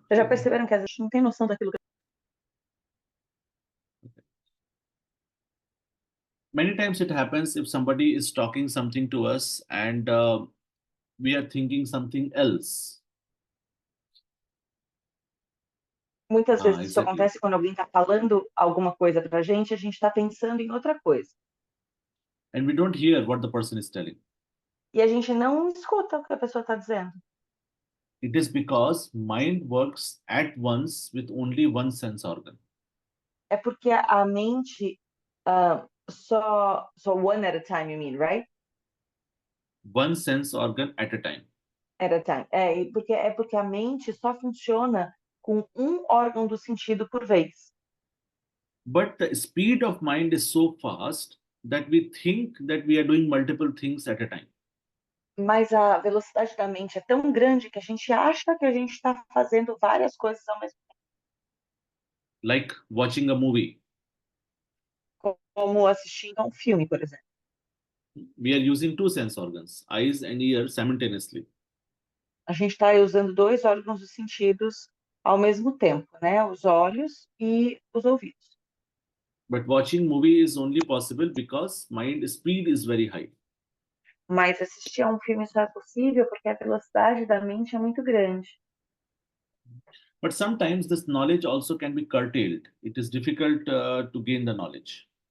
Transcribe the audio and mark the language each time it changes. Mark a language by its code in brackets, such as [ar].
[pt] Vocês já perceberam que a gente não tem noção daquilo que [en] Many times it happens if somebody is talking something to us and we are thinking something else. [pt] muitas vezes isso [en] Exactly. [pt] acontece quando alguém está falando alguma coisa para a gente está pensando em outra coisa. [en] And we don't hear what the person is telling. [pt] E a gente não escuta o que a pessoa está dizendo. [en] It is because mind works at once with only one sense organ. [pt] É porque a mente só [en] one at a time, you mean, right? One sense organ at a time. At a time. [pt] É porque a mente só funciona com um órgão do sentido por vez. [en] But the speed of mind is so fast that we think that we are doing multiple things at a time. [pt] Mas a velocidade da mente é tão grande que a gente acha que a gente está fazendo várias coisas ao mesmo tempo. [en] Like watching a movie. [pt] Como assistindo a um filme, por exemplo. [en] We are using two sense organs, eyes and ear simultaneously. [pt] A gente está usando dois órgãos dos sentidos ao mesmo tempo, né? Os olhos e os ouvidos. [en] But watching movie is only possible because mind speed is very high. [pt] Mas assistir a um filme só é possível porque a velocidade da mente é muito grande. [en] But sometimes this knowledge also can be curtailed. It is difficult to gain the knowledge.